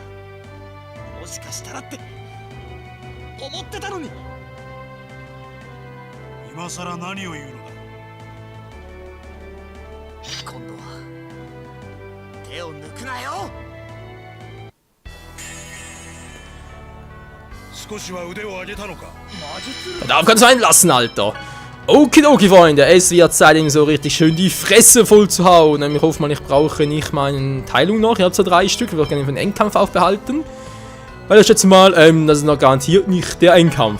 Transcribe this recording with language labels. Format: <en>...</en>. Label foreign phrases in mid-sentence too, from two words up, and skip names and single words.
<ja>もしかしたらって思ってたのに。今さら何を言うのだ。今度は手を抜くなよ。少しは腕を上げたのか。</ja> <de>Darauf kannst du einlassen, Alter. Okidoki, Freunde. Es wird Zeit, ihm so richtig schön die Fresse voll zu hauen. Ich hoffe mal, ich brauche nicht meine Teilung noch. Ich habe zwar 3 Stück. Ich würde gerne für den Endkampf aufbehalten. Weil ich schätze mal, das ist noch garantiert nicht der Endkampf.</de>